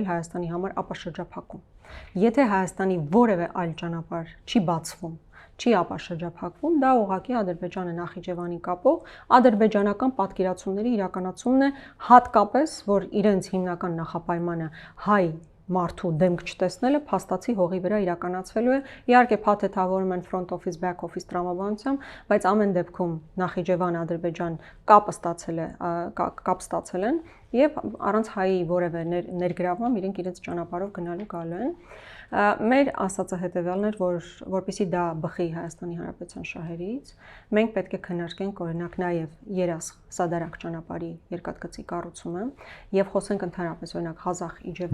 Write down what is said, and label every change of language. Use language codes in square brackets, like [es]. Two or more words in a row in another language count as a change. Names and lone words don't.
[hy] Հայաստանի համար ապաշրջափակում։ Եթե Հայաստանի որևէ այլ ճանապարհ չի բացվում, չի ապաշրջափակվում, դա ուղղակի Ադրբեջանը Նախիջևանին կապող ադրբեջանական պատկերացումների իրականացումն է, հատկապես, որ իրենց հիմնական նախապայմանը հայ մարդու դեմք չտեսնելը փաստացի հողի վրա իրականացվելու է։ Իհարկե փաթեթավորում են [en] front office back office [hy] տրամաբանությամբ, բայց ամեն դեպքում Նախիջևան Ադրբեջան կապ ստացել են եւ առանց հայի որևէ ներգրավման իրենք իրենց ճանապարհով գնալու գալու են։ Մեր ասածը հետեւյալն էր, որ որպեսզի դա բխի Հայաստանի Հանրապետության շահերից, մենք պետք է քննարկենք օրինակ նաեւ Երաս-Սադարակ ճանապարհի երկաթգծի կառուցումը եւ խոսենք ընդհանրապես օրինակ Ղազախ-Իջևան